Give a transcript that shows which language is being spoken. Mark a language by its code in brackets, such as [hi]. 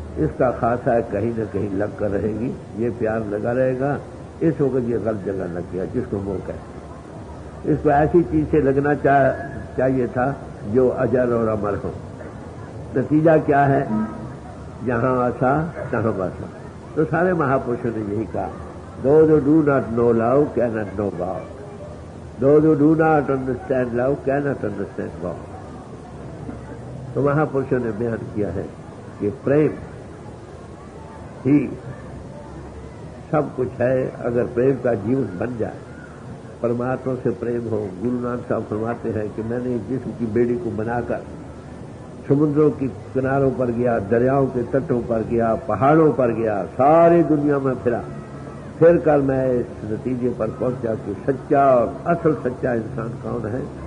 [ur] اس کا خاصہ ہے کہیں نہ کہیں لگ کر رہے گی، یہ پیار لگا رہے گا. اس وقت یہ غلط جگہ لگ گیا جس کو موہ کہتے ہیں. اس کو ایسی چیز سے لگنا چاہیے تھا جو اجر اور امر ہو. نتیجہ کیا ہے؟ جہاں آسا تہاں باسا. تو سارے مہاپرشوں نے یہی کہا [en] those who do not know love cannot know God. Those who do not understand love cannot understand God. [ur] تو مہاپرشوں نے بیان کیا ہے کہ پریم ہی سب کچھ ہے. اگر پریم کا جیون بن جائے، پرماتما سے پریم ہو. گرو نانک صاحب فرماتے ہیں کہ میں نے جسم کی بیڑی کو بنا کر سمندروں کی کناروں پر گیا، دریاؤں کے تٹوں پر گیا، پہاڑوں پر گیا، ساری دنیا میں پھرا، پھر کر میں اس نتیجے پر پہنچا کہ سچا اور اصل سچا انسان کون ہے؟